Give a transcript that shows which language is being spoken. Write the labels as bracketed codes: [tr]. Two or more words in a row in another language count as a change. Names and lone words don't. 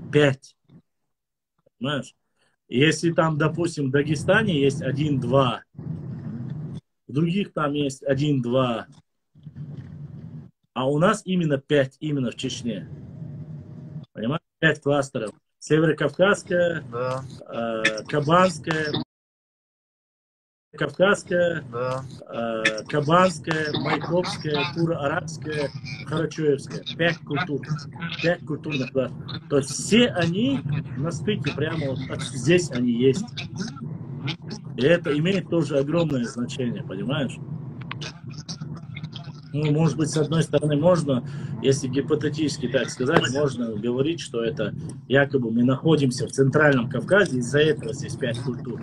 [ru] 5. Понимаешь? Если там, допустим, в Дагестане есть 1-2, в других там есть 1-2, а у нас именно 5, именно в Чечне. Понимаешь? 5 кластеров. Северокавказская, да. Кабанская, Кавказская, да. Кабанская, Майкопская, Туро-Арабская, Карачаевская. 5 культур. 5 культурных классов. То есть все они на стыке, прямо вот здесь они есть. И это имеет тоже огромное значение, понимаешь? Ну, может быть, с одной стороны, можно, если гипотетически так сказать, можно говорить, что это якобы мы находимся в Центральном Кавказе, из-за этого здесь 5 культур.